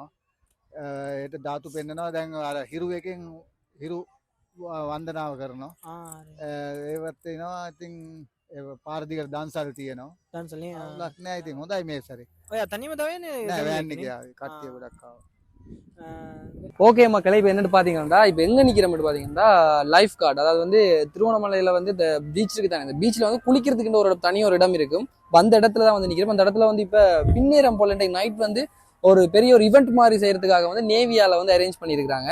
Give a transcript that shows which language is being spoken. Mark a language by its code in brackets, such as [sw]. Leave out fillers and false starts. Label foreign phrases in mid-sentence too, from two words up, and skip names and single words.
[si] හෙට ධාතු පෙන්නනවා. දැන් අර හිරු එකෙන් හිරු වන්දනාව කරනවා. ඒවත් වෙනවා. ඉතින් පාරදිගට දන්සල් තියෙනවා. දන්සල් නේ. ලක් නෑ. ඉතින් හොඳයි මේ සැරේ. ඔය තනියම දවෙන්නේ? නෑ වෑන් එකේ ආවේ. කට්ටිය ගොඩක් ආවා. [ta] ஓகே மக்களை, இப்போ என்னன்னு பாத்தீங்கன்னா இப்போ எங்க நிக்கிறோம்னு பாத்தீங்கன்னா [en] life guard, [ta] அதாவது வந்து திருவண்ணாமலையில வந்து இந்த பீச் இருக்கு தானே. இந்த பீச்ல வந்து குளிக்கிறதுக்கு ஒரு தனி ஒரு இடம் இருக்கும். அந்த இடத்துல தான் வந்து நிக்கிறோம். அந்த இடத்துல வந்து இப்ப பின்னேரம் போல நைட் வந்து ஒரு பெரிய ஒரு ஈவெண்ட் மாதிரி செய்யறதுக்காக வந்து நேவியால வந்து அரேஞ்ச் பண்ணியிருக்காங்க.